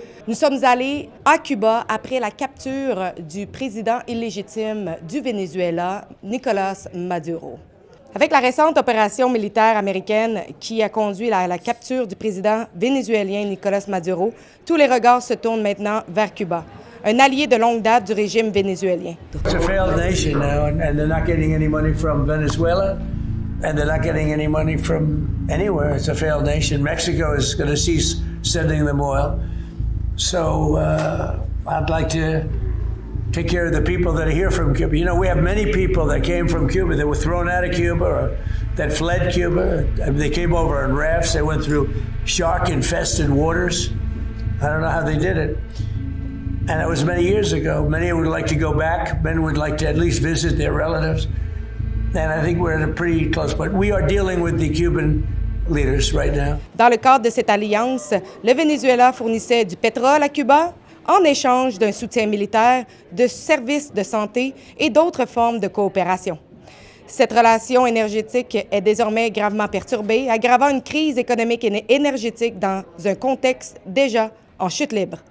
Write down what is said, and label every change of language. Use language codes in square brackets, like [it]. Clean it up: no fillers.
[fr] Nous sommes allés à Cuba après la capture du président illégitime du Venezuela, Nicolás Maduro. Avec la récente opération militaire américaine qui a conduit à la capture du président vénézuélien Nicolás Maduro, tous les regards se tournent maintenant vers Cuba, un allié de longue date du régime vénézuélien. [en] It's a failed nation now, and they're not getting any money from Venezuela, and they're not getting any money from anywhere. It's a failed nation. Mexico is going to cease sending them oil. So I'd like to take care of the people that are here from Cuba. You know, we have many people that came from Cuba that were thrown out of Cuba or that fled Cuba. They came over on rafts. They went through shark-infested waters. I don't know how they did it. And it was many years ago. Many would like to go back. Many would like to at least visit their relatives. And I think we're at a pretty close point. We are dealing with the Cuban leaders right now. [fr] Dans le cadre de cette alliance, le Venezuela fournissait du pétrole à Cuba en échange d'un soutien militaire, de services de santé et d'autres formes de coopération. Cette relation énergétique est désormais gravement perturbée, aggravant une crise économique et énergétique dans un contexte déjà en chute libre.